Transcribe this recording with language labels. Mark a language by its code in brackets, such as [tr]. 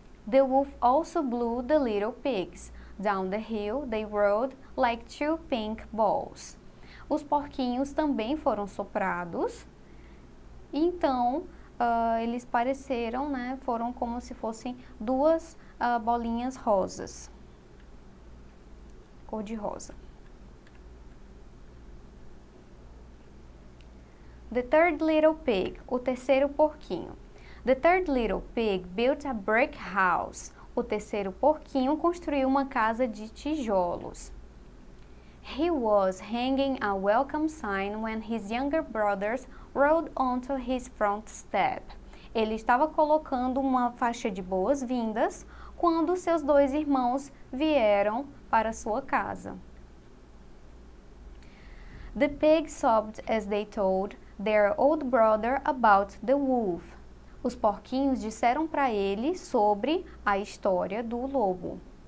[en] The wolf also blew the little pigs. Down the hill they rolled like two pink balls. [pt] Os porquinhos também foram soprados. E então eles pareceram, né, foram como se fossem duas bolinhas rosas, cor de rosa. [en] The third little pig, [pt] o terceiro porquinho. [en] The third little pig built a brick house. [pt] O terceiro porquinho construiu uma casa de tijolos. [en] He was hanging a welcome sign when his younger brothers rode onto his front step. [pt] Ele estava colocando uma faixa de boas-vindas quando seus dois irmãos vieram para sua casa. [en] The pigs sobbed as they told their old brother about the wolf. [pt] Os porquinhos disseram para ele sobre a história do lobo.